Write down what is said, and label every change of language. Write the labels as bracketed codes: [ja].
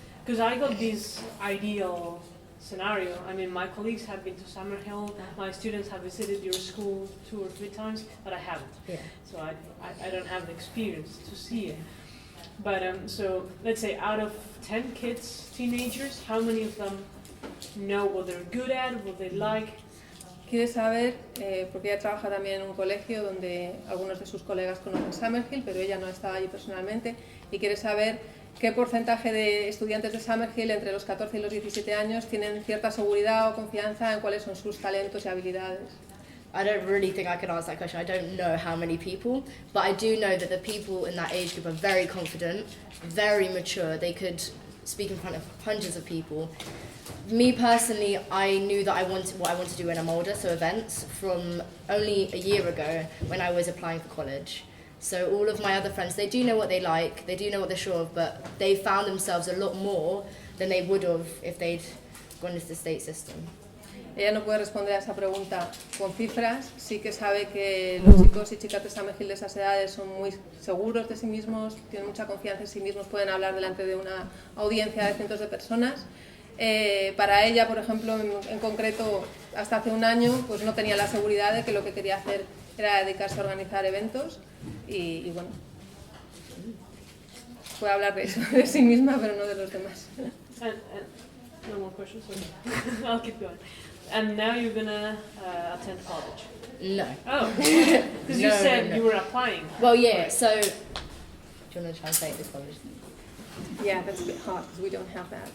[en] Because I got this ideal scenario. I mean, my colleagues have been to Summerhill, my students have visited your school 2 or 3 times, but I haven't. Yeah. So I don't have the experience to see it. But so let's say out of 10 kids, teenagers, how many of them know what they're good at, what they like? [es] Quiere saber, porque ella trabaja también en un colegio donde algunos de sus colegas conocen Summerhill, pero ella no estaba allí personalmente, y quiere saber qué porcentaje de estudiantes de Summerhill entre los 14 y los 17 años tienen cierta seguridad o confianza en cuáles son sus talentos y habilidades. [en] I don't really think I can answer that question. I don't know how many people, but I do know that the people in that age group are very confident, very mature. They could speak in front of hundreds of people. Me personally, I knew that I wanted what I want to do when I'm older, so events, from only a year ago when I was applying for college. So all of my other friends, they do know what they like, they do know what they're sure of, but they found themselves a lot more than they would have if they'd gone into the state system. [es] Ella no puede responder a esa pregunta con cifras, sí que sabe que los chicos y chicas de Summerhill de esas edades son muy seguros de sí mismos, tienen mucha confianza en sí mismos, pueden hablar delante de una audiencia de cientos de personas. Para ella, por ejemplo, en concreto, hasta hace un año, pues no tenía la seguridad de que lo que quería hacer era dedicarse a organizar eventos y bueno, puede hablar de eso, de sí misma, pero no de los demás. [en] No more questions? Okay. I'll keep going. And now you're gonna attend college. No. Oh, because you said you were applying. Well, yeah. So, do you want to translate this college? Yeah, that's a bit hard because we don't have that.